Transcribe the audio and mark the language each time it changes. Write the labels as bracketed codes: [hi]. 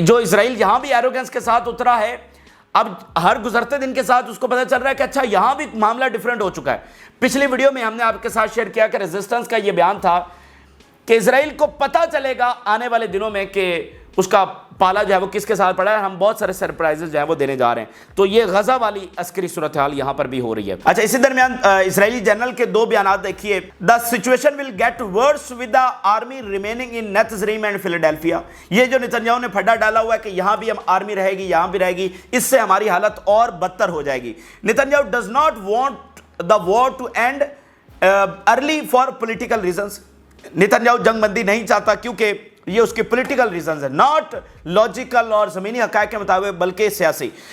[ur] جو اسرائیل یہاں بھی ایروگنس کے ساتھ اترا ہے، اب ہر گزرتے دن کے ساتھ اس کو پتہ چل رہا ہے کہ اچھا یہاں بھی معاملہ ڈیفرنٹ ہو چکا ہے. پچھلی ویڈیو میں ہم نے آپ کے ساتھ شیئر کیا کہ ریزسٹنس کا یہ بیان تھا کہ اسرائیل کو پتہ چلے گا آنے والے دنوں میں کہ اس کا پالا جو ہے وہ کس کے ساتھ پڑا ہے. ہم بہت سارے سرپرائزز جو ہے وہ دینے جا رہے ہیں. تو یہ غزہ والی عسکری صورتحال یہاں پر بھی ہو رہی ہے. اچھا, اسی درمیان اسرائیلی جنرل کے دو بیانات دیکھیے. [en] The situation will get worse with the army remaining in Netzarim and Philadelphia. [ur] یہ جو نتنیاہو نے پھڈا ڈالا ہوا ہے کہ یہاں بھی ہم آرمی رہے گی, یہاں بھی رہے گی, اس سے ہماری حالت اور بدتر ہو جائے گی. [en] Netanyahu does not want the war to end early for political reasons. [ur] Netanyahu جنگ بندی نہیں چاہتا کیونکہ یہ اس کے پولیٹیکل ریزنز ہیں, [en] not logical [ur] اور زمینی حقائق کے مطابق بلکہ سیاسی.